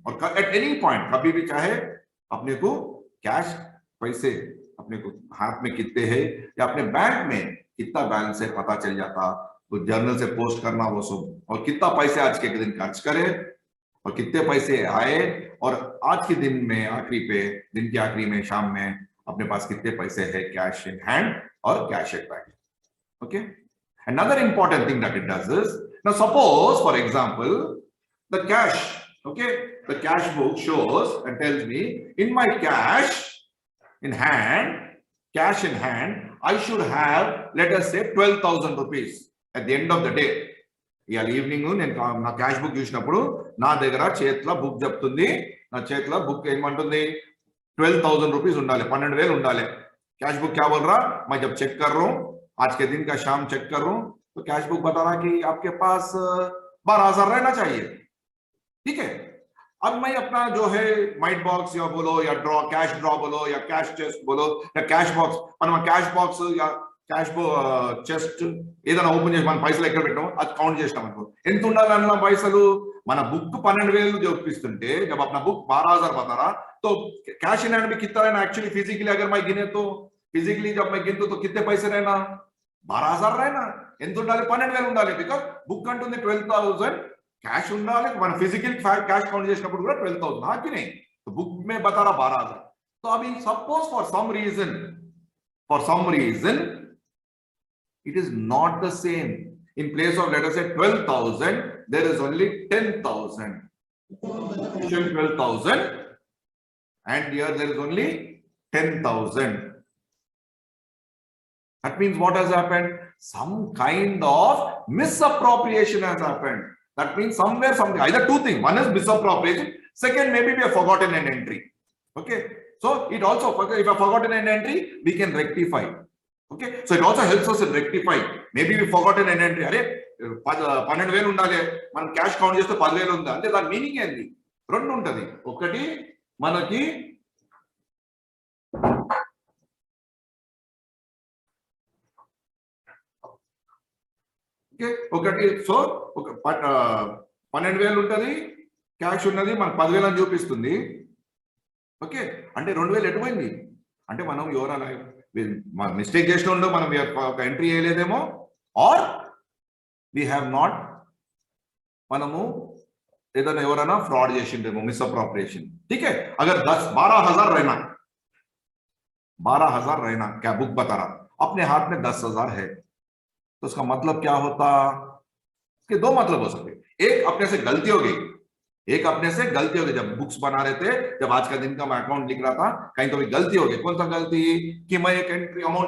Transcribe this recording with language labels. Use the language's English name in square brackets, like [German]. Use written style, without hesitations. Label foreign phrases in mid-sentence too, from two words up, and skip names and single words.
[Hindi] और [English] at any point [Hindi] कभी भी चाहे अपने को कैश पैसे अपने को हाथ में कितने हैं या अपने बैंक में कितना बैलेंस है पता चल जाता. तो जर्नल से पोस्ट करना वो सब, और कितना पैसे आज के दिन खर्च करे और कितने पैसे आए, और आज के दिन में दिन के आखिरी में शाम में अपने पास कितने पैसे है [English] cash in hand [Hindi] और [English] cash at bank. Okay, another important thing that it does is, now suppose for example the cash, okay, the cash book shows and tells me in my cash in hand I should have, let us say, 12,000 rupees at the end of the day. [Telugu] ఇవాళ ఈవినింగ్ నేను నా [English] cash book [Telugu] చూసినప్పుడు నా దగ్గర చేతిలో బుక్ చెప్తుంది, నా చేతిలో బుక్ ఏమంటుంది, 12,000 रुपीज ఉండాలి, 12,000 ఉండాలి. [English] cash book [Hindi] क्या बोल रहा, मैं जब चेक कर रहा हूं, आज के दिन का शाम चेक कर रहा हूं, तो [English] cash book [Hindi] बता रहा कि आपके पास 12,000 रहना चाहिए. ठीक है, अब मैं अपना जो है माइट बॉक्स या बोलो या [English] draw cash draw [Hindi] बोलो या [English] cash chest [Hindi] बोलो या [English] cash box [Telugu] మనం క్యాష్ బాక్స్ [Hindi] या [Telugu] క్యాష్ చెస్ట్ ఏదైనా ఓపెన్ చేసి మనం పైసలు ఎక్కడ పెట్టామో అది కౌంట్ చేసినాం అనుకో ఎంత ఉండాలన్న పైసలు మన बुक 12,000 చూపిస్తుంటే [Hindi] जब अपना बुक 12,000 बता रहा तो [English] cash in hand [Hindi] में कितना रहना [English] actually physically [Hindi] अगर मैं गिने तो फिजिकली जब मैं गिनता तो कितने पैसे रहना 12,000 रहना [Telugu] ఎంత ఉండాలి 12,000 ఉండాలి [Hindi] बिकॉज बुक [Telugu] अंటుంది 12,000 कैश ఉండాలి మన ఫిజికల్ कैश काउंट చేసినప్పుడు కూడా 12,000 [Hindi] हां कि नहीं तो बुक में बता रहा 12,000 तो अभी [English] suppose for some reason it is not the same in place of let us say 12,000 there is only 10,000 12,000 and here there is only 10,000 that means what has happened some kind of misappropriation has happened. That means somewhere something either two things, one is misappropriation, second maybe we have forgotten an entry. Okay, so it also if I have forgotten an entry we can rectify. Okay, so it also helps us in rectify. Maybe we forgotten an entry. [Telugu] Are 12,000 ఉండాలి మనం క్యాష్ కౌంట్ చేస్తే 10,000 ఉంది అంటే దాని మీనింగ్ ఏంది రెండు ఉంటది ఒకటి మనకి ఒకటి సో ఒక 12,000 ఉంటది క్యాష్ ఉన్నది మన 10,000 అని చూపిస్తుంది ఓకే అంటే 2,000 ఎటు పోయింది అంటే మనం ఎవరైనా మిస్టేక్ చేసిన ఉండో మనం ఒక ఎంట్రీ చేయలేదేమో [English] or we have not [Telugu] మనము ఏదైనా ఎవరైనా ఫ్రాడ్ చేసిండేమో [Hindi] मिसअप्रोप्रिएशन ठीक है अगर 12,000 रहना क्या बुक बता रहा अपने हाथ में 10,000 है तो उसका मतलब क्या होता इसके दो मतलब हो सकते एक अपने से गलती हो गई जब बुक्स बना रहे थे जब आज का दिन का मैं अकाउंट लिख रहा था कहीं तो भी गलती हो गई कौन सा गलती कि मैं एक [English] entry amount